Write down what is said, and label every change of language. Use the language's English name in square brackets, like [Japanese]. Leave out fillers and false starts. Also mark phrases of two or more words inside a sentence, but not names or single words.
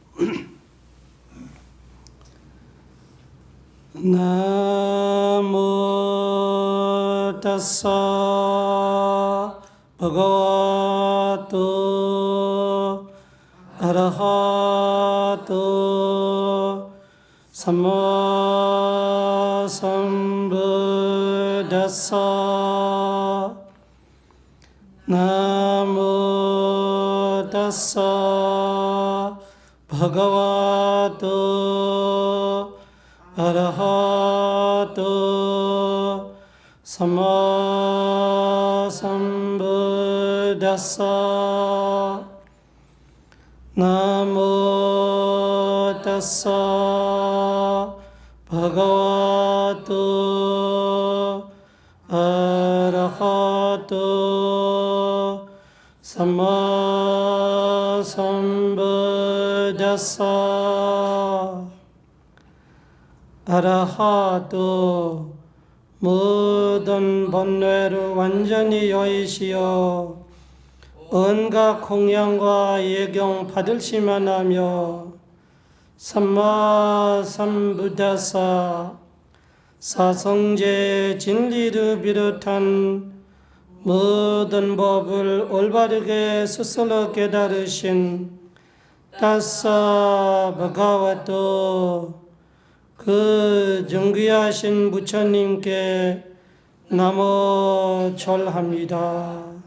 [Pali] 나모 타사 바가와토 아라하토 삼마 삼부다사 나모 타사 바가와토 아라하토 삼마 삼부다사 나모 타사 바가와토 아라하토 삼마 삼부다사 아라하토 [Korean] 모든 번뇌를 완전히 여의시어 온갖 공양과 예경 받을시만 하며 [Pali] 삼마 삼부다사 [Korean] 사성제 진리를 비롯한 모든 법을 올바르게 스스로 깨달으신 [Pali] 타사 바가와토 [Korean] 그 정귀하신 부처님께 나모 절합니다.